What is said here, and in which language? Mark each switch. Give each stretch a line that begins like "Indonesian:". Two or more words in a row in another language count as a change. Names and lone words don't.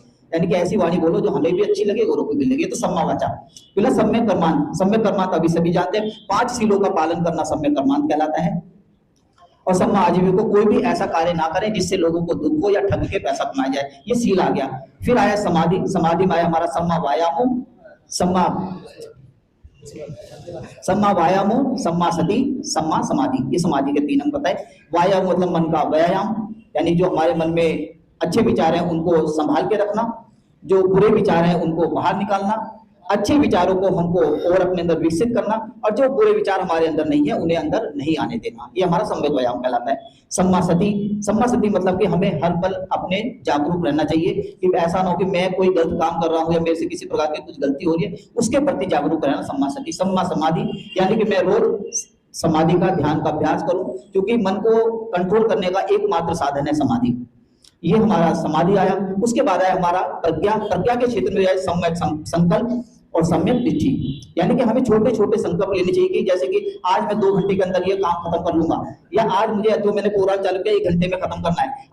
Hindi: यानी कि ऐसी वाणी बोलो जो हमें भी अच्छी लगे, औरों को भी लगे। तो
Pali: सम्मा वाचा
Hindi: प्लस सम्यक कर्मांत। सम्यक कर्मांत अभी सभी जानते हैं, 5 सीलों का पालन करना सम्यक कर्मांत कहलाता है। और
Pali: सम्मा आजीविको,
Hindi: कोई भी ऐसा कार्य ना करें जिससे लोगों को दुख हो या ठग के पैसा कमाया जाए, ये सील आ गया। फिर आया समाधि। समाधि में आया हमारा
Pali: सम्मा वायामो, सम्मा वायामो, सम्मा सति, सम्मा समाधि।
Hindi: ये समाधि के 3 अंग बताए। वायाम मतलब मन का व्यायाम, यानी जो हमारे मन में अच्छे विचार हैं उनको संभाल के रखना, जो बुरे विचार हैं उनको बाहर निकालना, अच्छे विचारों को हमको और अपने अंदर विकसित करना, और जो बुरे विचार हमारे अंदर नहीं है उन्हें अंदर नहीं आने देना। ये हमारा सम्यक व्यायाम कहलाता है।
Pali: सम्मा सति। सम्मा सति
Hindi: मतलब कि हमें हर पल अपने जागरूक रहना चाहिए कि ऐसा ना हो कि मैं कोई गलत काम कर रहा हूं या मेरे से किसी प्रकार की कुछ गलती हो रही है, उसके प्रति जागरूक रहना
Pali: सम्मा सति। सम्मा समाधि
Hindi: यानी कि मैं रोज समाधि का ध्यान का अभ्यास करूं, क्योंकि मन को कंट्रोल करने का एकमात्र साधन है समाधि। ये हमारा समाधि आया। उसके बाद आया हमारा प्रज्ञा। प्रज्ञा के क्षेत्र में आया सम्यक संकल्प और सम्यक दृष्टि। यानी कि हमें छोटे छोटे संकल्प लेने चाहिए कि जैसे कि आज मैं 2 घंटे के अंदर ये काम खत्म कर लूंगा, या आज मुझे जो मैंने प्रोग्राम चालू किया 1 घंटे में खत्म करना है।